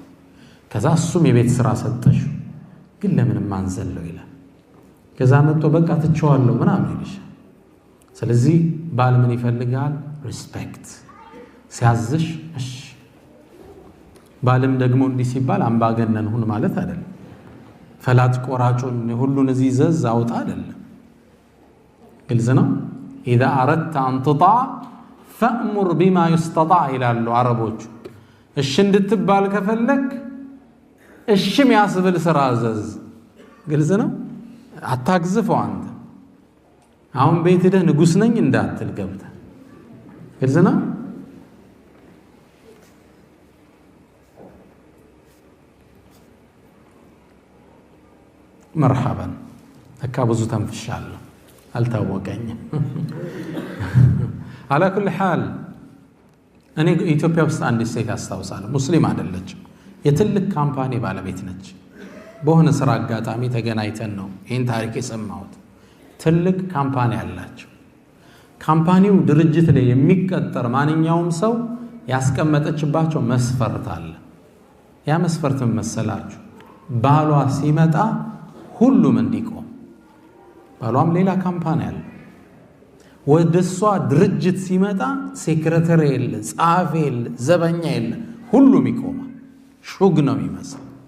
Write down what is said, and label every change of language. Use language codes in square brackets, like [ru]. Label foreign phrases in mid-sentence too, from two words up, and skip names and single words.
[am] ከዛ እሱም የቤት ስራ ሰጠሽ ግን ለምን ማንዘለው ይላል ከዛ መጥቶ በቃ ትቸዋለሁ ምናምን ይልሻል ስለዚህ ባል ምን ይፈልጋል ሪስፔክት ሲያዝሽ እሺ ባልም ደግሞ እንዲህ ሲባል አምባገነን ሁን ማለት አይደለም ፈላጭ ቆራጩን ሁሉን እዚህ ዘዝ አውጣ አይደለም ግልጽ ነው [ar] اذا اردت ان تطاع فامر بما يستطاع [am] ይላሉ አረቦቹ እሺ እንድትባል ከፈለክ እሺ የሚያስብል ስራ አዘዝ ግልጽ ነው አታግዝፈው አንተ አሁን ቤት ሄደህ ንጉስ ነኝ እንዳትል ገብተህ ግልጽ ነው مرحبا ተካብዙ ተንፍሻለሁ አልታወቀኝም [ar] على كل حال [am] እኔ ኢትዮጵያ ውስጥ አንድ ሴት አስታውሳለሁ ሙስሊም አይደለችም የትልቅ ካምፓኒ ባለቤት ነች በሆነ ስራ አጋጣሚ ተገናኝተን ነው ይሄን ታሪክ የሰማሁት ትልቅ ካምፓኒ አላቸው ካምፓኒው ድርጅት ላይ የሚቀጠር ማንኛውም ሰው ያስቀመጠችባቸው መስፈርት አለ ያ መስፈርት መሰላችሁ ባሏ ሲመጣ ሁሉም እንዲቆም ባሏም ሌላ ካምፓኒ አለ ወደሷ ድርጅት ሲመጣ ሴክሬታሪ የለ ጻፊ የለ ዘበኛ የለ ሁሉም ይቆማል ሹግ ነው የሚመስል